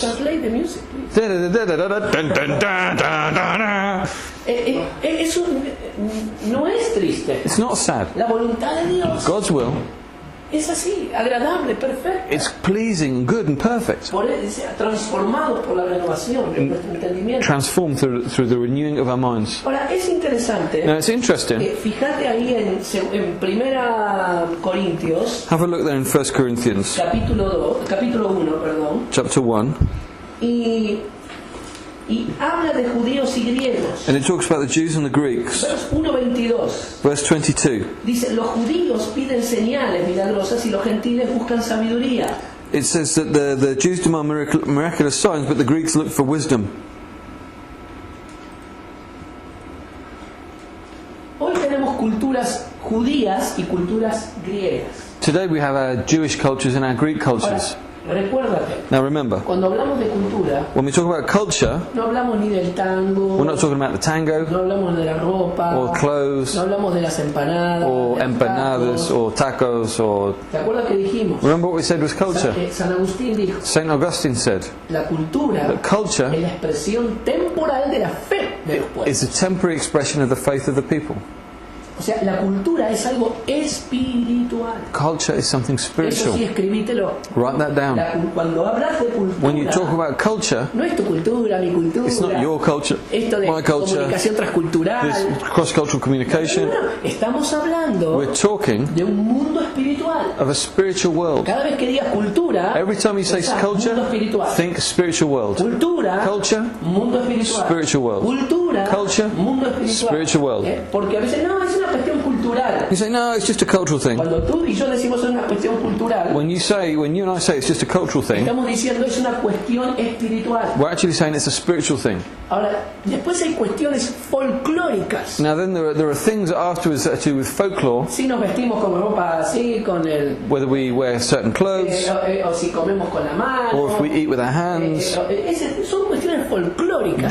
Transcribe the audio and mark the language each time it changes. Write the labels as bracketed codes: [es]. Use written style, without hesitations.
[en] Translate the music, please. [es] No es triste. [en] It's not sad. [es] La voluntad de Dios [en] God's will [es] es así, agradable, perfecta. [en] is pleasing, good and perfect. [es] Transformados por la renovación de nuestro entendimiento. [en] Transformed through the renewing of our minds. [es] Ahora, es interesante. [en] Now it's interesting. [es] Fíjate ahí en Primera Corintios, [en] Have a look there in 1 Corinthians [es] capítulo 1, perdón. [en] chapter 1. [es] Y habla de judíos y griegos. [en] And it talks about the Jews and the Greeks. [es] Versos 1:22. [en] Verse 22. [es] Dice, los judíos piden señales milagrosas y los gentiles buscan sabiduría. [en] It says that the Jews demand miraculous signs, but the Greeks look for wisdom. [es] Hoy tenemos culturas judías y culturas griegas. [en] Today we have our Jewish cultures and our Greek cultures. [es] Ahora, recuérdate, [en] Now remember, [es] cuando hablamos de cultura, [en] when we talk about culture, [es] no hablamos ni del tango, [en] we're not talking about the tango, [es] no hablamos de la ropa, [en] or clothes, [es] no hablamos de las empanadas, [en] or [es] de los [en] empanadas, [es] tacos. [en] or tacos, or... [es] ¿Te acuerdas que dijimos? [en] Remember what we said was culture? [es] San Agustín dijo, [en] St. Augustine said [es] la cultura [en] that culture [es] es la expresión temporal de la fe de los pueblos. [en] is a temporary expression of the faith of the people. [es] O sea, la cultura es algo espiritual. [en] Culture is something [es] Eso [en] spiritual. [es] sí, escribítelo. [en] Write that down. [es] Cuando hablas de [en] When you talk [es] cultura, [en] about culture, [es] no es tu cultura, mi cultura. [en] it's not your culture, [es] Esto de [en] my culture, [es] comunicación transcultural. [en] this cross-cultural communication. [es] No, estamos hablando [en] We're talking [es] de un mundo espiritual. [en] of a spiritual world. [es] Cada vez que digas cultura, [en] Every time you say [es] pensá [en] culture, [es] mundo espiritual. [en] think spiritual world. [es] Cultura, [en] Culture, [es] mundo espiritual. [en] spiritual world. [es] Cultura, [en] Culture, [es] mundo espiritual. [en] spiritual world. [es] Porque a veces no, es una cuestión cultural. [en] cultural. You say, no, it's just a cultural thing. [es] Cuando tú y yo decimos es una cuestión cultural, [en] When you and I say it's just a cultural thing, [es] estamos diciendo es una cuestión espiritual. [en] we're actually saying it's a spiritual thing. [es] Ahora, después hay cuestiones folclóricas. [en] Now then there are things afterwards that are to do with folklore, [es] Si nos vestimos con ropa así, con el... [en] whether we wear certain clothes, [es] o si comemos con la mano. [en] or if we eat with our hands. [es] Son cuestiones folclóricas.